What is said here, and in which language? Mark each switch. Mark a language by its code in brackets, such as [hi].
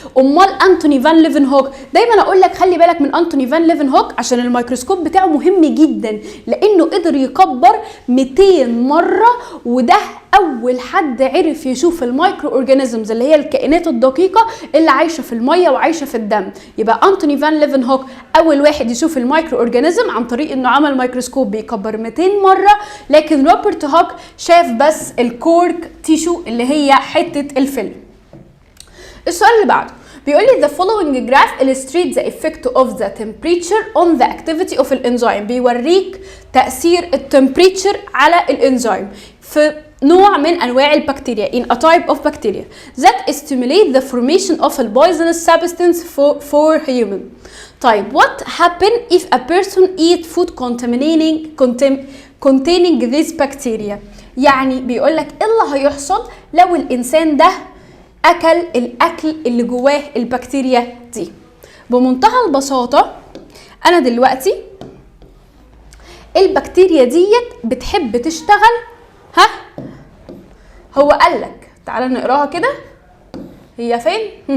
[ar] امال انتوني فان ليفن هوك، دايما اقول لك خلي بالك من انتوني فان ليفن هوك عشان الميكروسكوب بتاعه مهم جدا، لانه قدر يكبر 200 مره، وده اول حد عرف يشوف المايكرو اورجانيزمز اللي هي الكائنات الدقيقه اللي عايشه في الميه وعايشه في الدم. يبقى انتوني فان ليفن هوك اول واحد يشوف المايكرو اورجانيزم عن طريق انه عمل ميكروسكوب بيكبر 200 مره، لكن روبرت هوك شاف بس الكورك تيشو اللي هي حته الفيلم. السؤال اللي بعده بيقول لي [en] the following graph illustrates the effect of the temperature on the activity of الانزيم، [ar] بيوريك تأثير التمبريتشر على الانزيم في نوع من انواع البكتيريا [en] in a type of bacteria that stimulate the formation of a poisonous substance for human. [ar] طيب [en] what happen if a person eat food containing this bacteria؟ [ar] يعني بيقول لك ايه اللي هيحصل لو الانسان ده اكل الاكل اللي جواه البكتيريا دي. بمنتهى البساطه انا دلوقتي البكتيريا ديت بتحب تشتغل، هو قال لك تعالى نقراها كده، هي فين؟